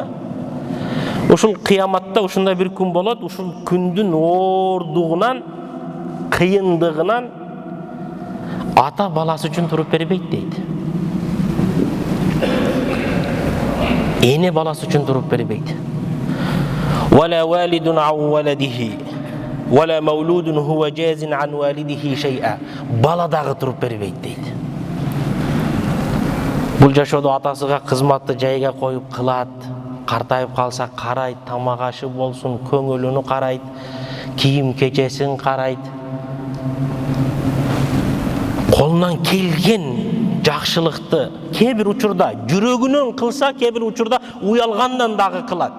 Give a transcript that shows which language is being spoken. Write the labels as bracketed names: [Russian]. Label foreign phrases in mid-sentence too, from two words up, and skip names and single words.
[Kyrgyz] Ушул кыяматта ушундай бир күн болот. Ушул күндүн оордугунан, кыйындыгынан ата баласы үчүн туруп бербейт дейт. Эне баласы үчүн туруп бербейт. [Arabic] ولا والد عن ولده ولا مولود هو جاز عن والده شيئا. [Kyrgyz] Бала дагы туруп бербейт дейт. Бул жашоодо атасыга кызматты жайга коюп кылат, картайып калса карайт, тамак ашы болсун, көңүлүнү карайт, кийим кечесин карайт. Колунан келген жакшылыкты кээ бир учурда жүрөгүнөн кылса, кээ бир учурда уялгандан дагы кылат.